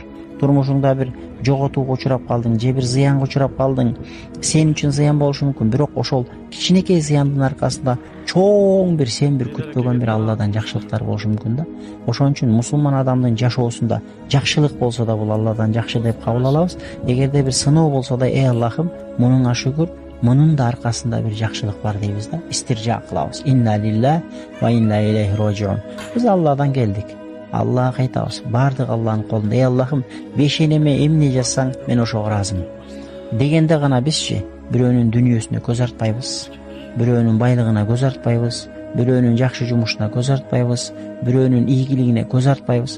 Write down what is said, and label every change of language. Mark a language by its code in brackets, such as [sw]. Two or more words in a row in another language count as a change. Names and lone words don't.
[ky] Турмушуңда бир жоготууга учурап калдың, же бир зыянга учурап калдың, сен үчүн зыян болушу мүмкүн, бирок ошол кичинекей зыяндын аркасында чоң бир сен бир күтпөгөн бир Алладан жакшылыктар болушу мүмкүн да. Ошон үчүн мусулман адамдын жашоосунда жакшылык болсо да бул Алладан жакшы деп кабыл алабыз. Эгерде бир сыноо болсо да, эй Аллахым, мунуңа шүгүр, мунун да аркасында бир жакшылык бар дейбиз да. Истиржа кылабыз. [ar] إنا لله وإنا إليه راجعون. [ky] Биз Алладан келдик. Аллага кайтабыз. Бардык Алланын колунда. Эй Аллахым, бешенеме эмне жазсаң, мен ошого ыраазымын дегенде гана бизчи бирөөнүн дүнүйөсүнө көз артпайбыз, бирөөнүн байлыгына көз артпайбыз, бирөөнүн жакшы жумушуна көз артпайбыз, бирөөнүн ийгилигине көз артпайбыз.